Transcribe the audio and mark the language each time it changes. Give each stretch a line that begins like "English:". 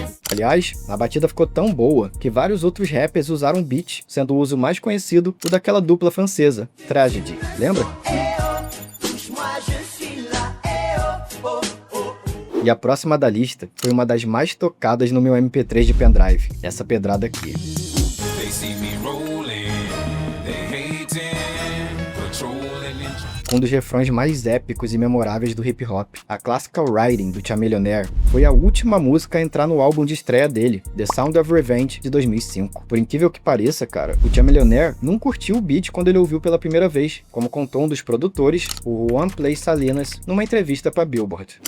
Portuguese: Aliás, a batida ficou tão boa que vários outros rappers usaram o beat, sendo o uso mais conhecido o daquela dupla francesa, Tragedy. Lembra? E a próxima da lista foi uma das mais tocadas no meu MP3 de pendrive, essa pedrada aqui.
English: They see me rolling, they hating, patrolling.
Portuguese: Um dos refrões mais épicos e memoráveis do hip hop. A Classical Riding, do Chamillionaire, foi a última música a entrar no álbum de estreia dele, The Sound of Revenge, de 2005. Por incrível que pareça, cara, o Chamillionaire não curtiu o beat quando ele ouviu pela primeira vez, como contou um dos produtores, o Juan Play Salinas, numa entrevista pra Billboard.